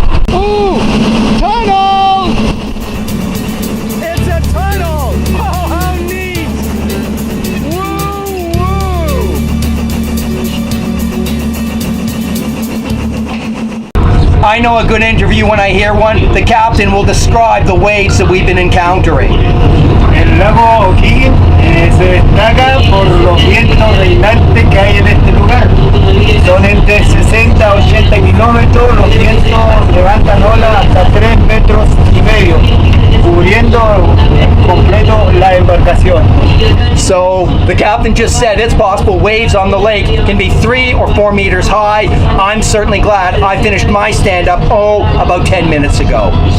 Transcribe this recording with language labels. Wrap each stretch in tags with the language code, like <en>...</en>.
<en>Ooh, tunnel! It's a tunnel! Oh, how neat! Woo, woo! I know a good interview when I hear one. The captain will describe the waves that we've been encountering.</en> <es>El lago O'Higgins se destaca por los vientos reinantes que hay en este lugar. Son entre 60 a 80 kilómetros, los vientos levantan olas hasta 3 metros y medio, cubriendo completo la embarcación.</es> <en>So the captain just said it's possible waves on the lake can be 3 or 4 meters high. I'm certainly glad I finished my stand-up, about 10 minutes ago.</en>